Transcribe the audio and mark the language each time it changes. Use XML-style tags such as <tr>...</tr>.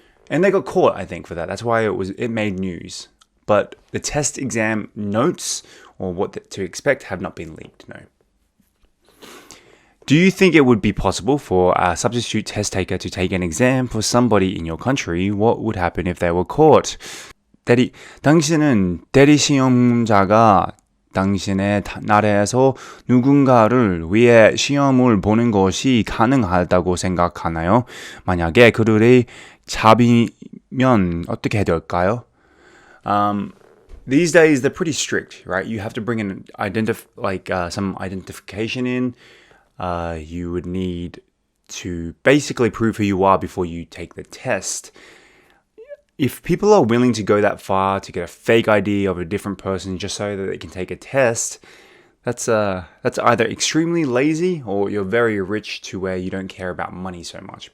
<en>And they got caught, I think, for that. That's why it made news. But the test exam notes or what to expect have not been leaked, no. Do you think it would be possible for a substitute test taker to take an exam for somebody in your country? What would happen if they were caught?</en> <ko>당신은 대리 시험자가 당신의 나라에서 누군가를 위해 시험을 보는 것이 가능하다고 생각하나요? 만약에 그들이 잡히면 어떻게 될까요?</ko> <en>These days they're pretty strict, right? You have to bring in some identification in. You would need to basically prove who you are before you take the test. If people are willing to go that far to get a fake ID of a different person just so that they can take a test, that's either extremely lazy or you're very rich to where you don't care about money so much.</en>